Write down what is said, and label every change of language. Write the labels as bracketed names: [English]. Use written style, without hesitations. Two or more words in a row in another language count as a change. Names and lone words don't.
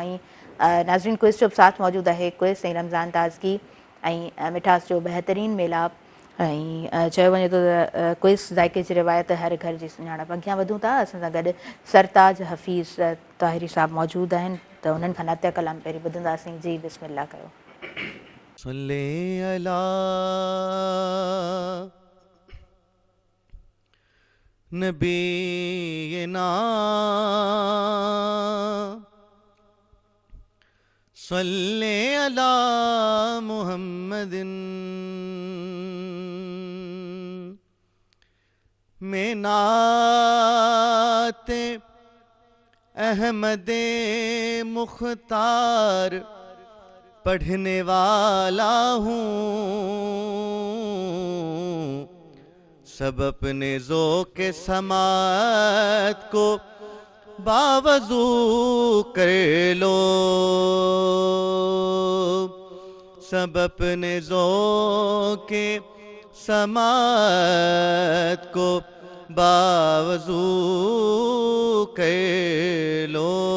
[Sindhi] ऐं नाज़रीन क्विज़ जो बि साथ मौजूदु आहे। क्विज़ ऐं रमज़ान ताज़गी ऐं मिठास जो बहितरीनु मेलाप। ऐं चयो वञे थो त क्विज़ ज़ाइके जी रिवायत हर घर जी सुञाणप। अॻियां वधूं था, असां सां गॾु सरताज हफ़ीज़ ताहिरी साहिबु मौजूदु आहिनि, त उन्हनि खां नातिया कलाम पहिरीं ॿुधंदासीं। जी बिस्मिल्लाह कयो। [Arabic] صل على نبينا صل على محمد में [Urdu] نعت احمد مختار پڑھنے والا ہوں, سب اپنے ذوق سماعت کو باوضو کر لو، سب اپنے ذوق سماعت کو باوضو کر لو.